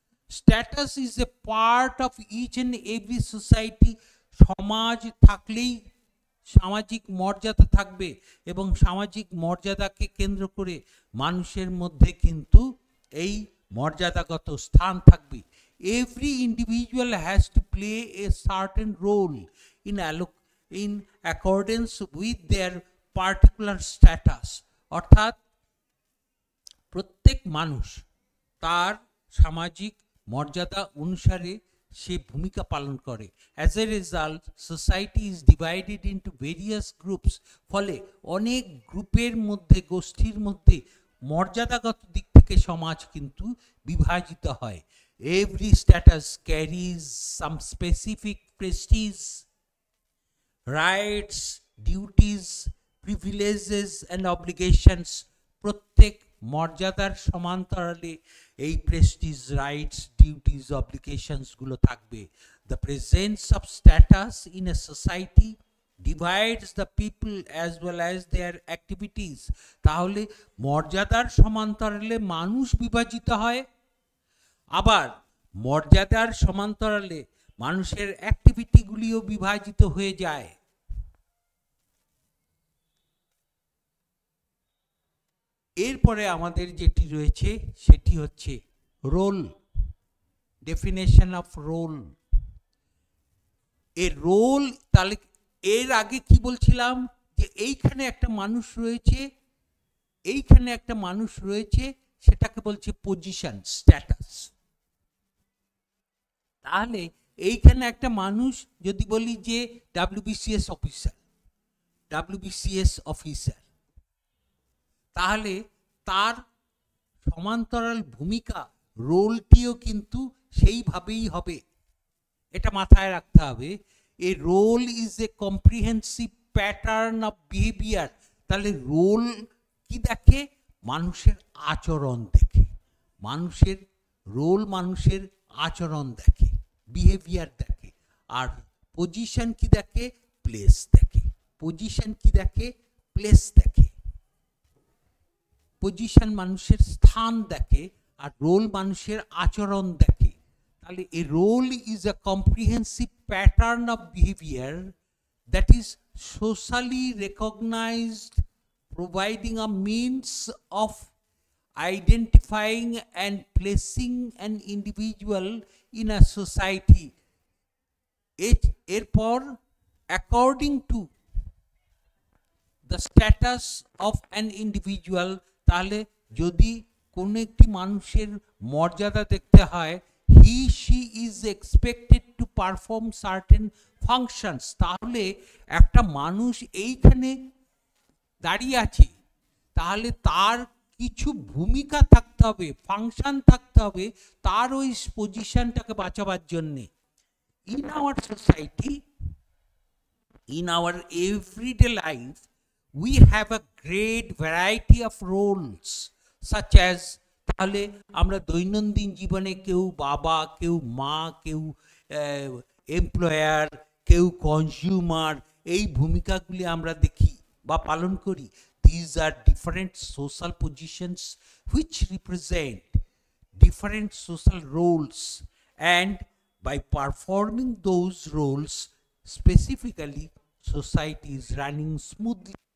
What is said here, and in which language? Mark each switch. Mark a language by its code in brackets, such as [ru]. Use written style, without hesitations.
[en] Status is a part of each and every society. [bn] সমাজ থাকলেই সামাজিক মর্যাদা থাকবে এবং সামাজিক মর্যাদাকে কেন্দ্র করে মানুষের মধ্যে কিন্তু এই মর্যাদাগত স্থান থাকবে। [en] Every individual has to play a certain role in accordance with their particular status, [bn] অর্থাৎ প্রত্যেক মানুষ তার সামাজিক মর্যাদা অনুসারে সে ভূমিকা পালন করে। [en] as a result society is divided into various groups, [bn] ফলে অনেক গ্রুপের মধ্যে, গোষ্ঠীর মধ্যে মর্যাদাগত দিক থেকে সমাজ কিন্তু বিভাজিত হয়। [en] Every status carries some specific prestige, rights, duties, privileges and obligations. [bn] প্রত্যেক মর্যাদার সমান্তরালে এই প্রেস্টিজ, রাইটস, ডিউটিজ, অব্লিগেশনস গুলো থাকবে। [en] The presence of status in a society divides the people as well as their activities. [bn] তাহলে মর্যাদার সমান্তরালে মানুষ বিভাজিত হয়, আবার মর্যাদার সমান্তরালে মানুষের অ্যাক্টিভিটিগুলিও বিভাজিত হয়ে যায়। এরপরে আমাদের যেটি রয়েছে সেটি হচ্ছে রোল, ডেফিনেশন অফ রোল। এর রোল, তাহলে এর আগে কি বলছিলাম যে এইখানে একটা মানুষ রয়েছে, এইখানে একটা মানুষ রয়েছে, সেটাকে বলছে পজিশন, স্ট্যাটাস। তাহলে এইখানে একটা মানুষ যদি বলি যে ডাব্লিউবিসিএস অফিসার, ডাব্লিউবিসিএস অফিসার, তাহলে তার সমান্তরাল ভূমিকা, রোলটিও কিন্তু সেইভাবেই হবে, এটা মাথায় রাখতে হবে। [en] A role is a comprehensive pattern of behavior. [bn] তাহলে রোল কি দেখে? মানুষের আচরণ দেখে। মানুষের রোল মানুষের আচরণ দেখে, বিহেভিয়ার দেখে। আর পজিশন কি দেখে? প্লেস দেখে। পজিশন কি দেখে? প্লেস দেখে। পজিশন মানুষের স্থান দেখে, আর রোল মানুষের আচরণ দেখে। তাহলে [en] a role is a comprehensive pattern of behavior that is socially recognized, providing a means of identifying and placing an individual in a society. এরপর according to the status of an individual, [bn] তাহলে যদি কোন একটি মানুষের মর্যাদা দেখতে হয়, [en] he she is expected to perform certain functions. [bn] তাহলে একটা মানুষ এইখানে দাঁড়িয়ে আছে, তাহলে তার কিছু ভূমিকা থাকতে হবে, ফাংশন থাকতে হবে তার ওই পজিশনটাকে বাঁচাবার জন্যে। [en] in our society, in our everyday life, we have a great variety of roles, such as, [bn] তাহলে আমরা দৈনন্দিন জীবনে কেউ বাবা, কেউ মা, কেউ এমপ্লয়ার, কেউ কনজিউমার, এই ভূমিকাগুলি আমরা দেখি বা পালন করি। [en] These are different social positions which represent different social roles, and by performing those roles specifically, society is running smoothly.